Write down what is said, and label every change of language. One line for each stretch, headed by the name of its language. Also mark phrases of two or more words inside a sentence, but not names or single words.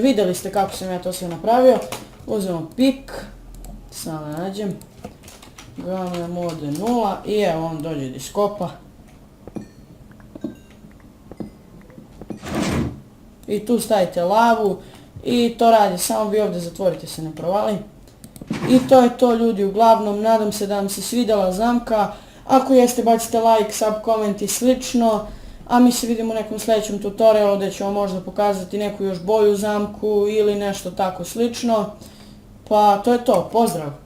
Croatian: Vidjeli ste kako sam ja to sve napravio. Uzmemo pik, samo nađem, gledamo ovdje 0 i evo on dođe da iskopa. I tu stavite lavu i to radi, samo vi ovdje zatvorite se ne provali. I to je to ljudi, uglavnom nadam se da vam se svidjela zamka. Ako jeste, bacite like, sub, koment i slično. A mi se vidimo u nekom sljedećem tutorialu gdje ću vam možda pokazati neku još bolju zamku ili nešto tako slično. Pa to je to, pozdrav!